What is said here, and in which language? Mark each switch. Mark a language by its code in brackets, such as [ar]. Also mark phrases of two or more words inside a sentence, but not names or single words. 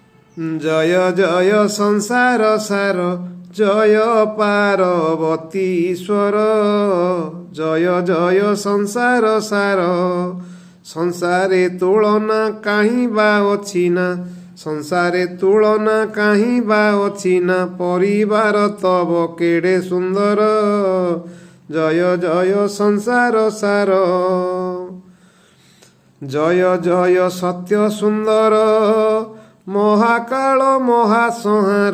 [bn] জয় জয় সংসার সার, জয় পার্বতী ঈশ্বর। জয় জয় সংসার সার, [or] ସଂସାରେ ତୁଳନା କାହିଁ ବା ଅଛି ନା, ସଂସାରେ ତୁଳନା କାହିଁ ବା ଅଛି ନା, ପରିବାର ତବ କେଡ଼େ ସୁନ୍ଦର। ଜୟ ଜୟ ସଂସାର ସାର, ଜୟ ଜୟ ସତ୍ୟ ସୁନ୍ଦର, ମହାକାଳ ମହାସଂହାର।